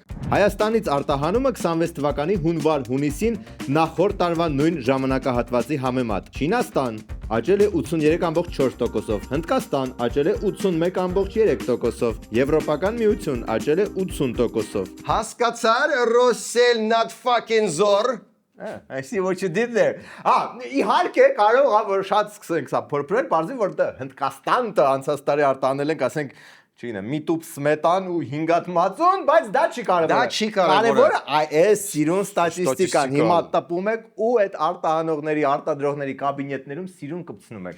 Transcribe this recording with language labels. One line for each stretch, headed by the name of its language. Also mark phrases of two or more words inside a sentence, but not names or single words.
Armenian: Հայաստանից արտահանումը 26 թվականի հունվար-հունիսին նախորդ տարվա նույն ժամանակահատվածի համեմատ։ Չինաստան աճել է 83.4%-ով, Հնդկաստան աճել է 81.3%-ով, Եվրոպական միություն աճել է 80%-ով։ Հասկացար, Ռոսել
English: not fucking
Armenian: zor։
English: I see what you did there։
Armenian: Իհարկե կարող է որ շատ սկսենք սա փորփրել, բարձր որ Հնդկաստանը անցած տարի արտանել ենք, ասենք չինը, մի տուփ սմետան ու 5 հատ մածուն, բայց դա չի կարևորը։ Դա չի կարևորը։ Կարևորը այս սիրուն ստատիստիկան։ Հիմա տպում եք ու այդ արտահանողների, արտադրողների կաբինետներում սիրուն կպցնում եք։